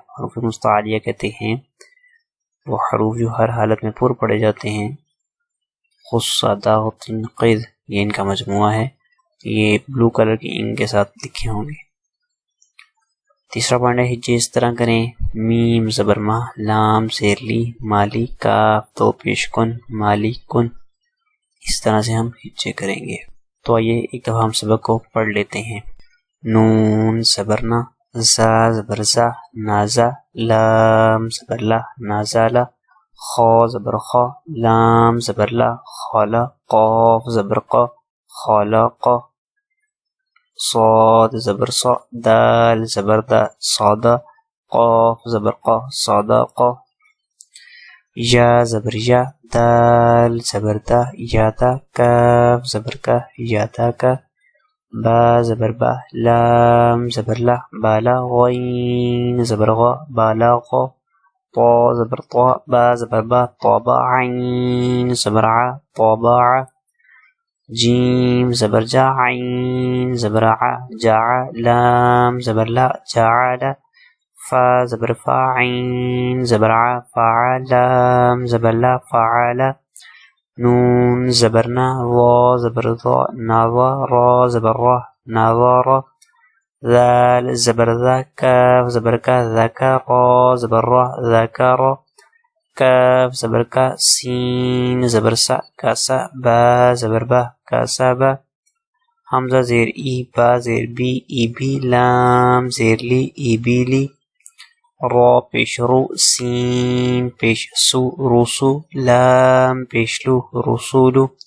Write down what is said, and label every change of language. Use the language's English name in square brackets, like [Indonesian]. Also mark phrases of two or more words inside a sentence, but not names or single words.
[Urdu] حروف مستعلیہ کہتے ہیں وہ حروف جو ہر حالت میں پر پڑے جاتے ہیں. خص، داغ، تنقید، یہ ان کا مجموعہ ہے. یہ [English] blue color [Urdu] کی انک کے ساتھ لکھے ہوں گے. تیسرا پوائنٹ ہے ہجے اس طرح کریں: میم زبر ما، لام زیر لی، مالی، کاف دو پیش کن، مالی کن. اس طرح سے ہم ہجے کریں گے. تو آئیے ایک دفعہ ہم سبق کو پڑھ لیتے ہیں. نون زبر نا، زا زبر زا، نازا، لام زبر لا، نازالہ، خا زبر خا، لام زبر لا، خالا، قاف زبر قا، خالق، صاد زبر صا، دال زبر دا، صادا، قاف زبر قا، صادقا، یا زبر یا، دال زبر دا، یادا، کاف زبر کا، یادا کا، با زبر با، لام زبر لا، بالا، غین زبر غا، بالا غا، طا زبر طا، با زبر با، طابا، عین زبر ع، طابا ع، جیم زبر جا، عین زبر ع، جا، لام زبر لا، جعل، فا زبر فا، عین زبر ع، فعل، لام زبر لا، فعل، نون زبر نا، وا زبر ضا، نوا، را زبر را، نوارا، ذال زبر ذا، کاف زبر کا، ذکا، را زبر را، ذکارا، کاف زبر کا، سین زبر سا، کاسا، با زبر با، کاسا با، حمزہ زیر ای، با زیر بی، ای بی، لام زیر لی، ای بی لی، را پیش رو، سین پیش سو، رسو، لام پیش لو، رسولو،